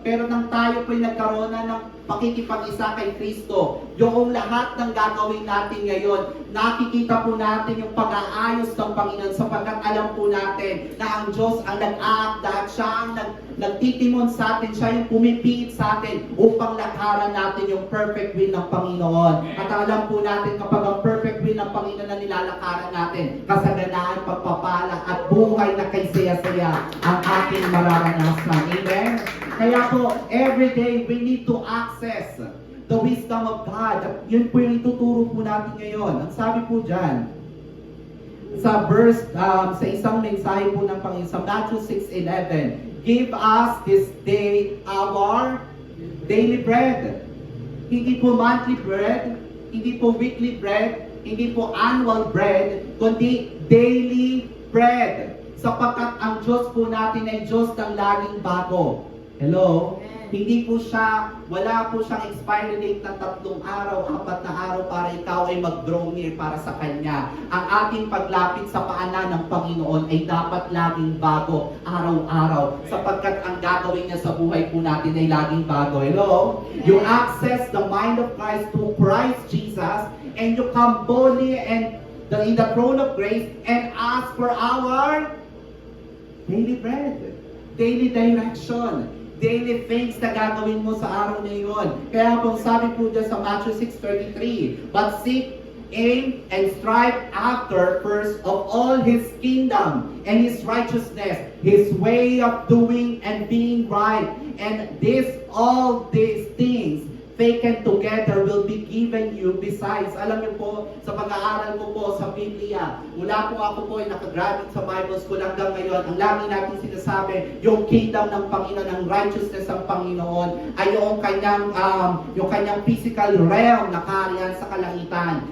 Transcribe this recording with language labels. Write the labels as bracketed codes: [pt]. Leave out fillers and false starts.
[tl] Pero nang tayo po'y nagkaroon na ng pakikipag-isa kay Kristo, yung lahat ng gagawin natin ngayon, nakikita po natin yung pag-aayos ng Panginoon sapagkat alam po natin na ang Diyos ang nag-aakda at siya ang nagtitimon sa atin, siya yung pumipiit sa atin upang lakaran natin yung perfect will ng Panginoon. At alam po natin kapag ang perfect will ng Panginoon na nilalakaran natin, kasaganaan, pagpapala at buhay na kay saya-saya ang ating mararanasan. Amen? Kaya po, [en] every day we need to access the wisdom of God. [tl] At yun po yung ituturo po natin ngayon. Ang sabi po dyan, sa verse, sa isang mensahe po ng Panginoon, sa Matthew 6:11, [en] give us this day our daily bread. [tl] Hindi po monthly bread, hindi po weekly bread, hindi po annual bread, kundi daily bread. Sapagkat ang Diyos po natin ay Diyos ng laging bago. [en] Hello? [tl] Hindi po siya, wala po siyang expiry date ng 3 araw, 4 na araw para ikaw ay mag-draw near para sa Kanya. Ang ating paglapit sa paanan ng Panginoon ay dapat laging bago, araw-araw. Sapagkat ang gagawin niya sa buhay po natin ay laging bago. [en] Hello? You access the mind of Christ to Christ Jesus and you come boldly and in the throne of grace and ask for our daily bread, daily direction, daily things [tl] na gagawin mo sa araw na iyon. Kaya po sabi po dyan sa [en] Matthew 6:33, but seek, aim, and strive after first of all His kingdom and His righteousness, His way of doing and being right, and all these things taken together will be given you besides. [tl] Alam niyo po, sa pag-aaral ko po sa Biblia, mula po ako po ay nakagraduate sa Bible School hanggang ngayon, ang lagi natin sinasabi, yung kingdom ng Panginoon, ang righteousness ng Panginoon, ay yung kanyang physical realm na kaharian sa kalangitan.